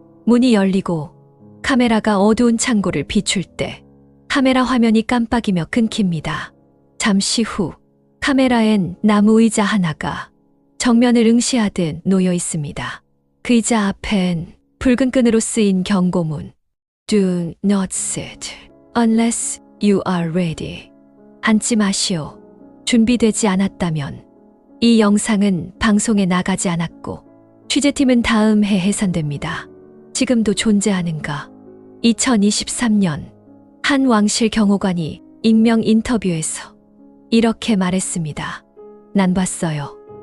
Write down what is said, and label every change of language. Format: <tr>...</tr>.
<ko>문이 열리고 카메라가 어두운 창고를 비출 때 카메라 화면이 깜빡이며 끊깁니다. 잠시 후 카메라엔 나무 의자 하나가 정면을 응시하듯 놓여 있습니다. 그 의자 앞엔 붉은 끈으로 쓰인 경고문.</ko> <en>Do not sit unless you are ready.</en> <ko>앉지 마시오. 준비되지 않았다면. 이 영상은 방송에 나가지 않았고 취재팀은 다음 해 해산됩니다. 지금도 존재하는가? 2023년 한 왕실 경호관이 익명 인터뷰에서 이렇게 말했습니다. 난 봤어요.</ko>